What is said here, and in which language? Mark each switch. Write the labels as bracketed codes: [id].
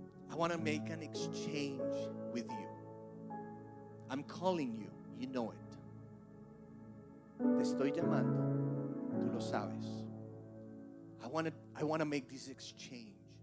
[en] I want to make an exchange with you. I'm calling you, you know it. [es] Te estoy llamando, tú lo sabes. [en] I want to make this exchange.